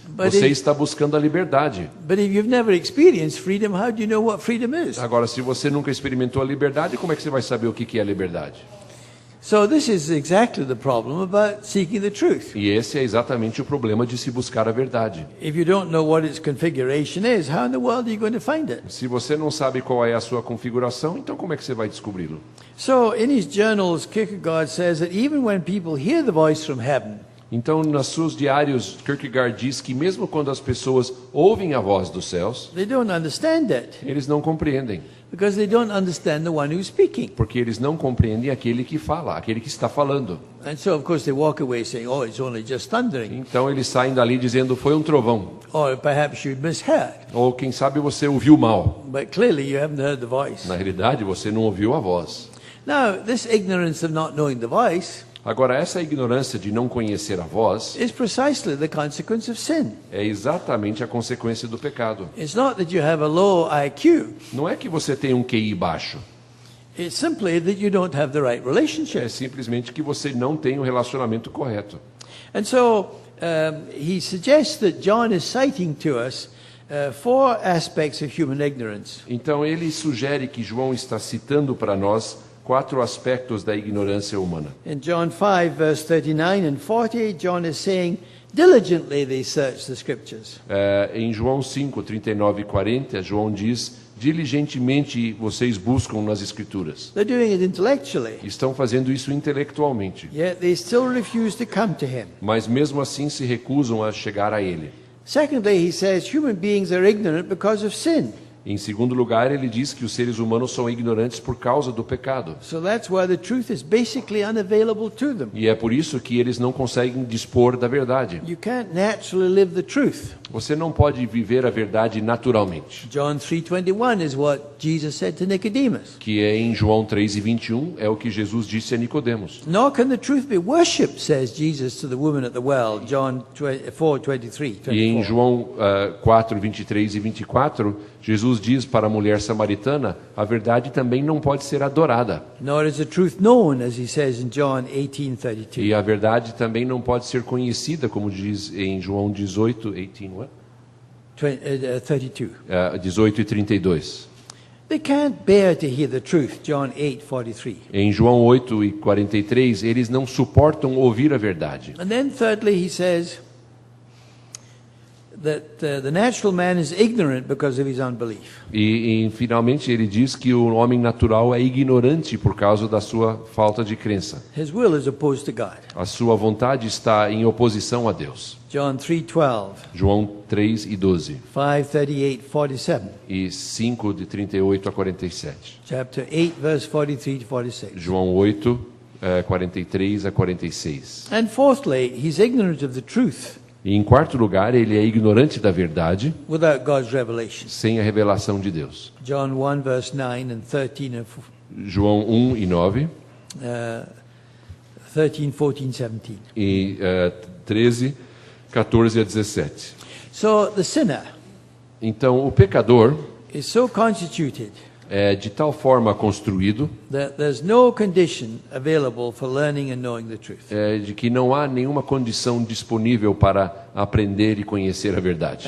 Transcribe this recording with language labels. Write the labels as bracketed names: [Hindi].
[English] But [Portuguese] você [English] it- [Portuguese] está buscando a liberdade. [English] But if you've never experienced freedom, how do you know what freedom is? [Portuguese] Agora, se você nunca experimentou a liberdade, como é que você vai saber o que é a liberdade? [English] So this is exactly the problem about seeking the truth. [Portuguese] E esse é exatamente o problema de se buscar a verdade. [English] If you don't know what its configuration is, how in the world are you going to find it? [Portuguese] Se você não sabe qual é a sua configuração, então como é que você vai descobri-lo? [English] So in his journals, Kierkegaard says that even when people hear the voice from heaven, [Portuguese] Então, nos seus diários, Kierkegaard diz que mesmo quando as pessoas ouvem a voz dos céus, [English] they don't understand it [Portuguese] eles não compreendem, [English] because they don't understand the one who's speaking. [Portuguese] porque eles não compreendem aquele que fala, aquele que está falando. [English] And so, of course, they walk away saying, oh, it's only just thundering. [Portuguese] Então eles saem dali dizendo foi um trovão, [English] Or perhaps you misheard. [Portuguese] ou quem sabe você ouviu mal. [English] But clearly you haven't heard the voice. [Portuguese] Na realidade, você não ouviu a voz. [English] Now, this ignorance of not knowing the voice [Portuguese] Agora, essa ignorância de não conhecer a voz [English] is precisely the consequence of sin. [Portuguese] é exatamente a consequência do pecado. [English] It's not that you have a low IQ. [Portuguese] Não é que você tem um QI baixo, [English] It's simply that you don't have the right [Portuguese] é [English] relationship. [Portuguese] simplesmente que você não tem um relacionamento correto. [English] And so he suggests that John is citing to us four aspects of human ignorance. [Portuguese] Então ele sugere que João está citando para nós 4 aspectos da ignorância humana. [English] In John 5, verse 39 and 40, John is saying, diligently they search the scriptures. [Portuguese] Em João 5, 39 e 40, João diz, diligentemente vocês buscam nas escrituras. [English] They're doing it intellectually, [Portuguese] Estão fazendo isso intelectualmente, [English] yet they still refuse to come to him. [Portuguese] mas mesmo assim se recusam a chegar a ele. [English] Secondly, he says human beings are ignorant because of sin. [Portuguese] Em segundo lugar, ele diz que os seres humanos são ignorantes por causa do pecado. [English] So that's why the truth is basically unavailable to them. [Portuguese] E é por isso que eles não conseguem dispor da verdade. [English] You can't naturally live the truth. [Portuguese] Você não pode viver a verdade naturalmente. [English] John 3:21 is what Jesus said to Nicodemus. [Portuguese] Que é em João 3:21, é o que Jesus disse a Nicodemos. [English] Nor can the truth be worshipped, says Jesus to the woman at the well, John 4:23. [Portuguese] E em João 4, 23 e 24, Jesus diz para a mulher samaritana, a verdade também não pode ser adorada. [English] Nor is the truth known, as he says in John 18:32. [Portuguese] E a verdade também não pode ser conhecida, como diz em João 18, [English] 32. [Portuguese] 18 e 32. [English] They can't bear to hear the truth, John 8:43. [Portuguese] Em João 8 e 43, eles não suportam ouvir a verdade. [English] And then thirdly, he says that the natural man is ignorant because of his unbelief. [Portuguese] E finalmente ele diz que o homem natural é ignorante por causa da sua falta de crença. [English] His will is opposed to God. [Portuguese] A sua vontade está em oposição a Deus. [English] John 3:12, [Portuguese] João 3 e 12 [English] 5:38-47, [Portuguese] e 5 de 38 a 47. [English] chapter 8, verse 43 to 46. [Portuguese] João 8, 43 a 46. [English] And fourthly, he's ignorant of the truth [Portuguese] E em quarto lugar, ele é ignorante da verdade [English] without God's revelation. [Portuguese] sem a revelação de Deus. [English] John 1, verse 9 and 13 and [Portuguese] João 1 e 9 [English] 13, 14, 17. [Portuguese] e 13, 14 a 17. [English] So the sinner [Portuguese] Então, o pecador [English] is so constituted [Portuguese] é de tal forma construído [English] that there's no condition available for learning and knowing the truth. [Portuguese] de que não há nenhuma condição disponível para aprender e conhecer a verdade.